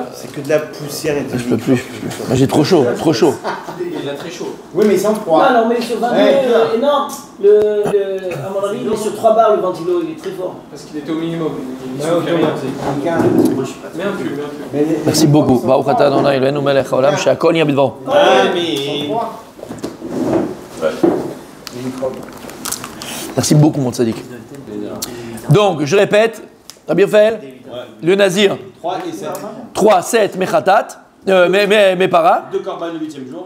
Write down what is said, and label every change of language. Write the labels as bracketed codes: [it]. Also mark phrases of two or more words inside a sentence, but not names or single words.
[fr] C'est que de la poussière et tout. Je peux plus. Moi, j'ai trop chaud, trop chaud. Il a très chaud. Oui, mais sans froid. Ah non, mais sur 22, énorme. À mon avis, il est sur 3 bars le ventilo, il est très fort. Parce qu'il était au minimum. Il Ouais, soufflait rien. Moi, je suis pas. Mais un peu. Merci beaucoup. [he] ברוך אתה ה' אלוהינו מלך העולם שהכל נהיה בדברו. [fr] Amen. Merci beaucoup, mon tzaddik. Donc, je répète, Rabbi Raphaël, le Nazir, 3 et 7. 3, 7, Mechatat, Mepara, 2 korban le 8e jour.